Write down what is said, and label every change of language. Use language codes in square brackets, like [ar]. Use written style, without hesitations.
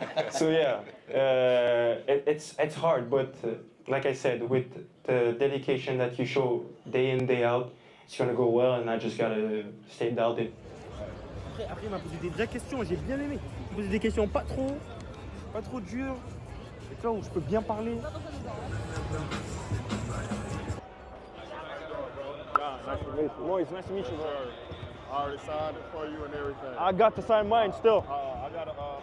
[en] So yeah, it's hard, but like I said, with the dedication that you show day in day out, it's gonna go well, and I just gotta stay dialed in. [fr] Après, il m'a posé des vraies questions et j'ai bien aimé. Il m'a posé des questions pas trop dures. Et tu vois, où je peux bien parler. [en] Moïse, nice to meet you, bro. I already signed it for you and everything. I got to sign mine still. I got to.